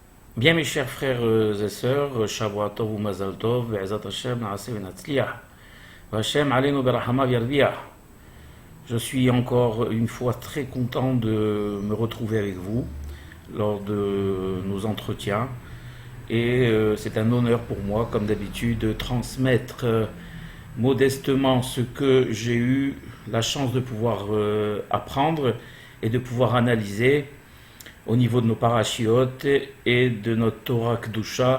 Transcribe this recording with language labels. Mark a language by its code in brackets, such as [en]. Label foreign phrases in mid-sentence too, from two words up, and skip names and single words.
[fr] Bien, mes chers frères et sœurs, [he] שבוע טוב ou מזל טוב, בעזרת השם, נעשה ונצליח, השם עלינו ברחמה וירביח. [fr] Je suis encore une fois très content de me retrouver avec vous lors de nos entretiens. Et c'est un honneur pour moi, comme d'habitude, de transmettre modestement ce que j'ai eu la chance de pouvoir apprendre et de pouvoir analyser au niveau de nos parachiotes et de notre [he] תורה קדושה.